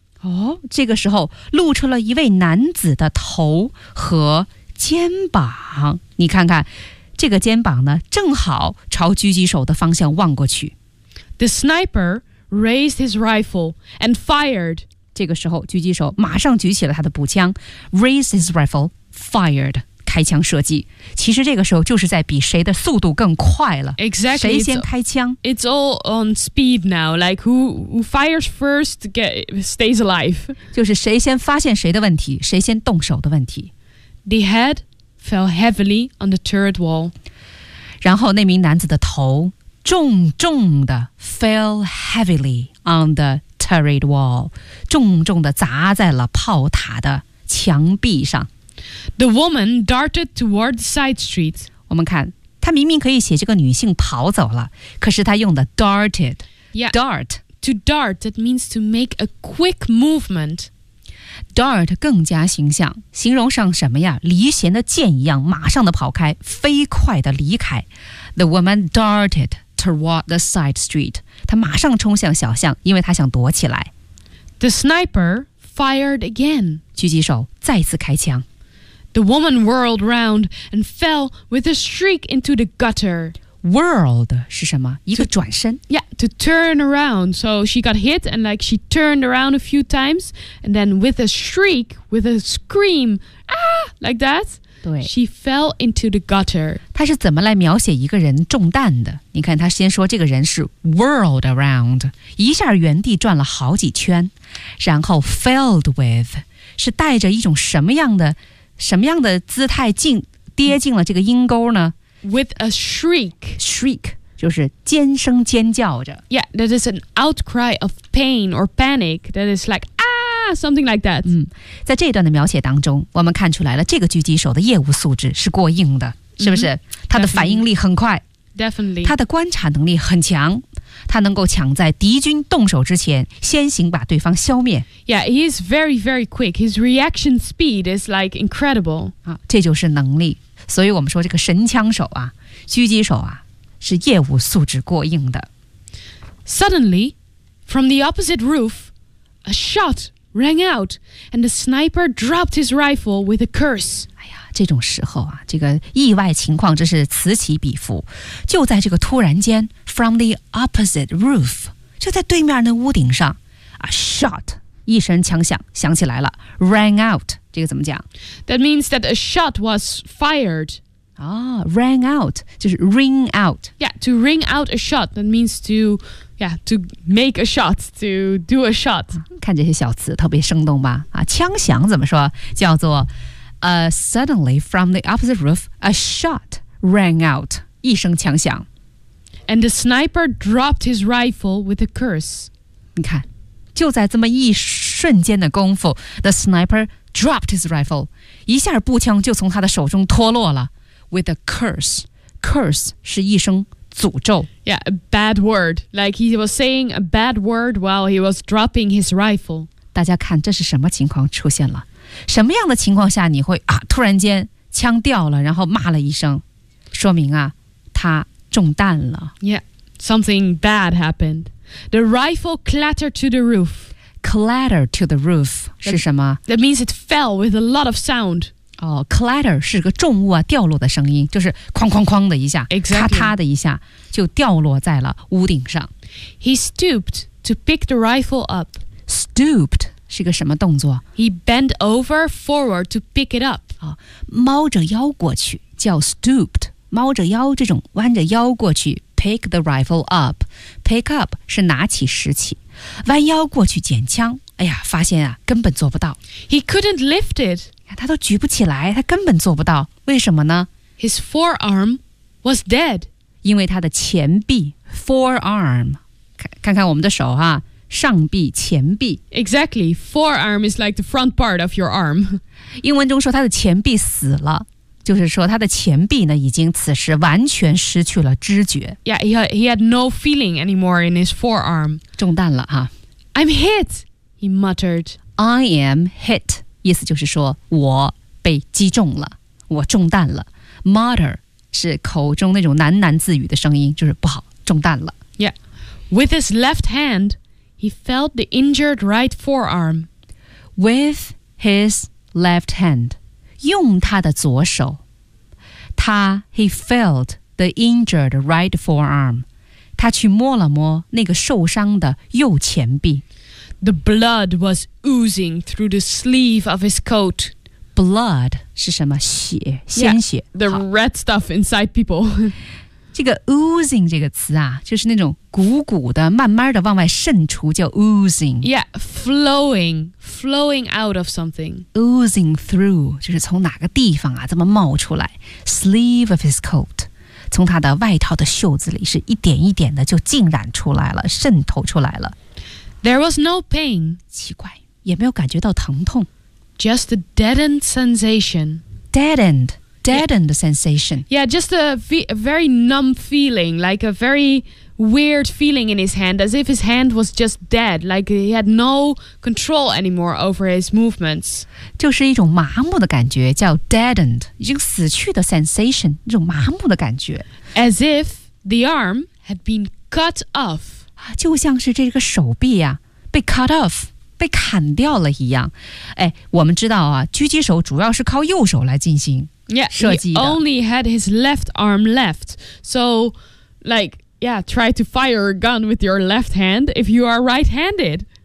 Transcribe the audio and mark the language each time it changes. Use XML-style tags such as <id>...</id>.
<zh>哦，这个时候露出了一位男子的头和肩膀。你看看，这个肩膀呢，正好朝狙击手的方向望过去。</zh> <en>The sniper raised his rifle and fired.</en> <zh>这个时候，狙击手马上举起了他的步枪 ，</zh> <en>raised his rifle, fired.</en> <zh>开枪射击，其实这个时候就是在比谁的速度更快了。</zh> <en>Exactly,</en> <zh>谁先开枪</zh> <en>？It's all on speed now. Like who fires first stays alive.</en> <zh>就是谁先发现谁的问题，谁先动手的问题。</zh> <en>The head fell heavily on the turret wall.</en> <zh>然后那名男子的头重重的</zh> <en>fell heavily on the turret wall,</en> <zh>重重的砸在了炮塔的墙壁上。</zh> <en>The woman darted toward the side street.</en> <zh>我们看，她明明可以写这个女性跑走了，可是她用的 darted.</zh> <en>Yeah. Dart. To dart, that means to make a quick movement.</en> <zh>Dart 更加形象，形容上什么呀？离弦的箭一样，马上的跑开，飞快的离开。</zh> <en>The woman darted toward the side street.</en> <zh>她马上冲向小巷，因为她想躲起来。</zh> <en>The sniper fired again.</en> <zh>狙击手再次开枪。</zh> <en>The woman whirled round and fell with a shriek into the gutter.</en> <zh>Whirled 是什么？一个转身。</zh> <en>Yeah, to turn around. So she got hit and like she turned around a few times. And then with a shriek, with a scream, ah, like that.</en> <zh>对。</zh> <en>She fell into the gutter.</en> <zh>她是怎么来描写一个人中弹的？你看她先说这个人是 whirled around, 一下原地转了好几圈。然后 filled with, 是带着一种什么样的什么样的姿态进跌进了这个阴沟呢</zh> <en>？With a shriek,</en> <zh>shriek 就是尖声尖叫着。</zh> <en>Yeah, that is an outcry of pain or panic. That is like ah, something like that.</en> <zh>嗯，在这段的描写当中，我们看出来了这个狙击手的业务素质是过硬的，是不是？ Mm-hmm, 他的反应力很快</zh> <en>，definitely，</en> <zh>他的观察能力很强。他能够抢在敌军动手之前先行把对方消灭。</zh> <en>Yeah, he is very, very quick. His reaction speed is like incredible.</en> <zh>啊，这就是能力。所以我们说这个神枪手啊，狙击手啊，是业务素质过硬的。</zh> <en>Suddenly, from the opposite roof, a shot rang out and the sniper dropped his rifle with a curse.</en> <zh>这种时候啊，这个意外情况真是此起彼伏。就在这个突然间 ，</zh> <en>from the opposite roof，</en> <zh>就在对面的屋顶上 ，a shot， 一声枪响响起来了 ，rang out， 这个怎么讲</zh> <en>？That means that a shot was fired.</en> <zh>啊 ，rang out 就是 ring out.</zh> <en>Yeah, to ring out a shot. That means to, yeah, to make a shot, to do a shot.、</en> <zh>啊、看这些小词特别生动吧？啊，枪响怎么说？叫做。</zh> <en>Suddenly, from the opposite roof, a shot rang out.</en> <zh>一声枪响。</zh> <en>And the sniper dropped his rifle with a curse.</en> <zh>你看，就在这么一瞬间的功夫 ，</zh> <en>the sniper dropped his rifle.</en> <zh>一下步枪就从他的手中脱落了。</zh> <en>With a curse,</en> <zh>curse 是一声诅咒。</zh> <en>Yeah, a bad word. Like he was saying a bad word while he was dropping his rifle.</en> <zh>大家看，这是什么情况出现了？什么样的情况下你会啊突然间枪掉了然后骂了一声说明啊他中弹了</zh> <en>Yeah, something bad happened. The rifle clattered to the roof.</en> <zh>Clatter to the roof 是什么</zh> <en>That means it fell with a lot of sound.</en> <zh>哦 clatter 是个重物啊掉落的声音就是哐哐哐的一下、</zh> <en>exactly.</en> <zh>咔嚓的一下就掉落在了屋顶上</zh> <en>He stooped to pick the rifle up.</en> <zh>Stooped是个什么动作</zh> <en>？He bent over forward to pick it up.</en> <zh>啊，猫着腰过去叫 stooped， 猫着腰这种弯着腰过去</zh> <en>pick the rifle up，</en> <zh>pick up 是拿起拾起，弯腰过去捡枪。哎呀，发现啊，根本做不到。</zh> <en>He couldn't lift it.</en> <zh>他都举不起来，他根本做不到。为什么呢</zh> <en>？His forearm was dead.</en> <zh>因为他的前臂 forearm， 看看我们的手哈、啊。上臂前臂</zh> <en>Exactly, forearm is like the front part of your arm</en> <zh>英文中说他的前臂死了就是说他的前臂呢已经此时完全失去了知觉</zh> <en>Yeah, he had no feeling anymore in his forearm</en> <zh>中弹了哈、</zh> <en>啊、I'm hit, he muttered I am hit</en> <zh>意思就是说我被击中了我中弹了 Mutter 是口中那种喃喃自语的声音就是不好中弹了</zh> <en>Yeah, with his left handHe felt the injured right forearm. With his left hand.</en> <zh>用他的左手。</zh> <en>He felt the injured right forearm.</en> <zh>他去摸了摸那个受伤的右前臂。</zh> <en>The blood was oozing through the sleeve of his coat.</en> <zh>Blood 是什么？血，鲜血。</zh> <en>Yeah, the red stuff inside people.</en> <zh>这个 oozing 这个词啊，就是那种鼓鼓的、慢慢的往外渗出，叫 oozing。</zh> <en>Yeah, flowing, flowing out of something.</en> <zh>Oozing through 就是从哪个地方啊这么冒出来。</zh> <en>Sleeve of his coat，</en> <zh>从他的外套的袖子里是一点一点的就浸染出来了，渗透出来了。</zh> <en>There was no pain.</en> <zh>奇怪，也没有感觉到疼痛。</zh> <en>Just a deadened sensation. Deadened. deadened the sensation. Yeah, just a very numb feeling, like a very weird feeling in his hand, as if his hand was just dead, like he had no control anymore over his movements.</en> <zh>就是一种麻木的感觉，叫 deadened, 已经死去的 sensation, 一种麻木的感觉。</zh> <en>As if the arm had been cut off.</en> <zh>就像是这个手臂啊，被 cut off,被砍掉了一样。哎，我们知道啊，狙击手主要是靠右手来进行射击的。</zh> <en>Yeah, he only had his left arm left. So, like, yeah, try to fire a gun with your left hand if you are right-handed.</en>